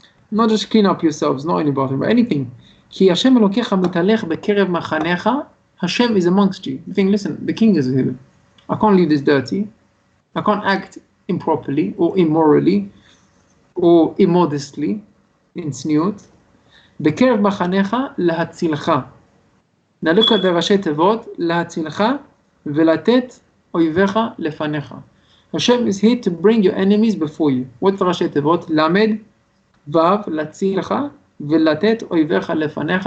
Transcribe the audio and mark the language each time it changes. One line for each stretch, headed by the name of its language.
English: Not just clean up yourselves, not in the bathroom, but anything.
Hebrew: Ki Hashem Elokecha mitalech bekerev machanecha.
English: Hashem is amongst you. You think, listen, the king is here. I can't leave this dirty. I can't act improperly or immorally or immodestly in tzniut.
Hebrew: Bekerev machanecha lahatzilcha.
English: Now look at the ראשי תיבות,
Hebrew: להצילך ולתת אויביך לפניך.
English: Hashem is here to bring your enemies before you. What's the ראשי תיבות?
Hebrew: למד, וו, להצילך ולתת אויביך לפניך.